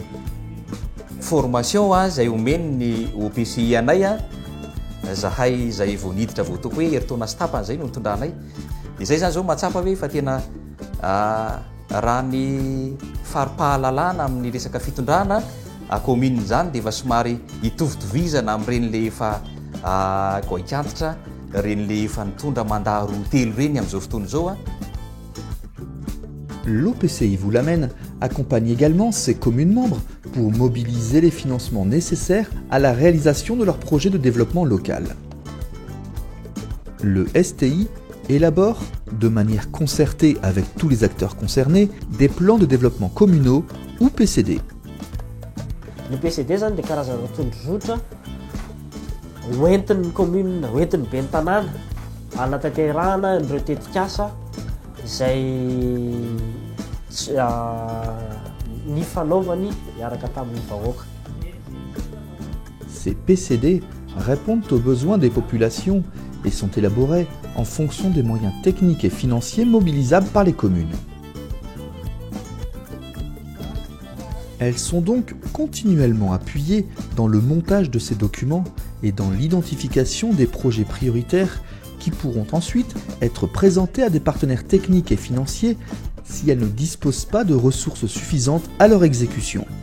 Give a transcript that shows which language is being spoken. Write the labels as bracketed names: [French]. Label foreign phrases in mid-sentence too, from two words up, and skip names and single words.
[Malagasy] formation zay omeny ny OPCI anay zahay zay vao niditra vao toko hoe eritaona sy tapany zay no nitondranay dia zay zany zao mahatsapa hoe fa tena raha ny faripahalalana amin'ny resaka fitondrana commune zany dia efa somary hitovitovizana amin'ireny le efa goikantitra reny le efa nitondra mandat roa telo reny amin'izao fotoana izao [French] L'OPCI vous l'amène accompagne également ses communes membres pour mobiliser les financements nécessaires à la réalisation de leurs projets de développement local. Le STI élabore, de manière concertée avec tous les acteurs concernés, des plans de développement communaux ou PCD. [Malagasy] Le PCD zany dia karazana tondrozotra hoentin'ny commune, hoentin'ny be ny tanàna hanatanterahana ireo tetikasa izay ny fanaovany miaraka tamin'ny vahoaka. [French] ces PCD répondent aux besoins des populations et sont élaborés en fonction des moyens techniques et financiers mobilisables par les communes. Elles sont donc continuellement appuyées dans le montage de ces documents et dans l'identification des projets prioritaires qui pourront ensuite être présentés à des partenaires techniques et financiers si elles ne disposent pas de ressources suffisantes à leur exécution.